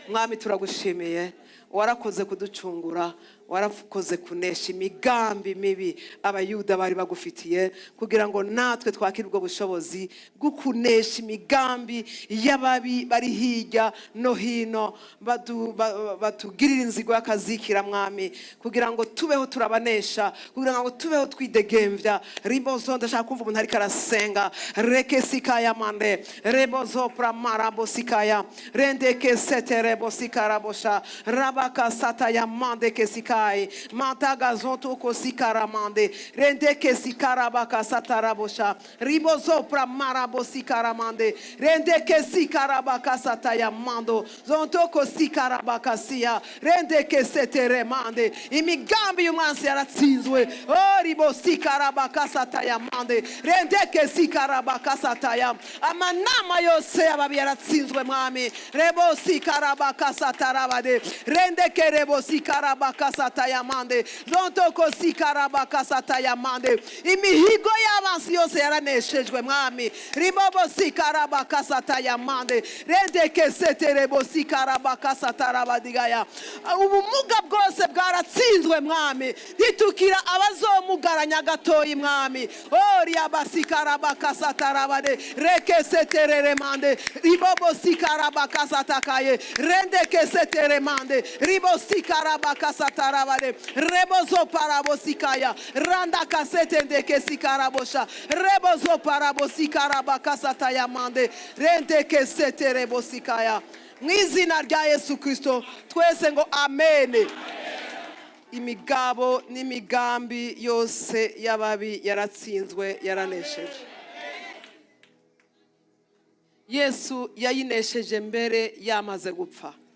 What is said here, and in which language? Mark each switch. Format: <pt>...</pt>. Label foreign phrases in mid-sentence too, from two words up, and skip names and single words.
<rw>Mwami turagushimiye, warakoze kuducungura, warakoze kunesha imigambi mibi abayuda bari bagufitiye, kugira ngo natwe twakire ubwo bushobozi bwo kunesha imigambi y'ababi bari hirya no hino batugirira inzigo y'akazikira mwami, kugira ngo tubeho turabanesha, kugira ngo tubeho twidegemvya. Ribozo, ndashaka kumva umuntu ariko arasenga. Reke sikaya mande rebozo pramara bosikaya rende ke setere bosikara bosha rabaka sataya mande ke sikai mantaga zonto ko sikara mande rende ke sikara baka satara bosha ribozo pramara bosikara mande rende ke sikara baka sataya mando zonto ko sikara baka sia rende ke setere mande. Imigambi y'umwansi yaratsinzwe. Oh ribosikara baka sataya mande rende ke sikara baka sataya. Amanama yose ababi yaratsinzwe mwami. Rebo sikara baka satarabade rende ke rebo sikara baka sataya mande zonto ko sikara baka sataya mande. Imihigo y'abansi yose yaraneshejwe mwami. Ribobo sikara baka sataya mande rende ke seterebo sikara baka satarabadigaya. Ubumuga bwose bwaratsinzwe mwami. Ntitukira abazomugaranya gatoyi mwami. Ori abasikara baka satarabade reke seterere mande ribobo sikara baka satakaye rende ke setere mande ribo sikara baka satarabade rebozo parabo sikaya randa kasetende ke sikara bosha rebozo parabo sikara baka sataya mande rende ke setere bosikaya. Mu izina rya Yesu Kristo twese ngo amen. Imigabo n'imigambi yose y'ababi yaratsinzwe, yaranesheje. Yesu yayinesheje mbere yamaze gupfa.</rw>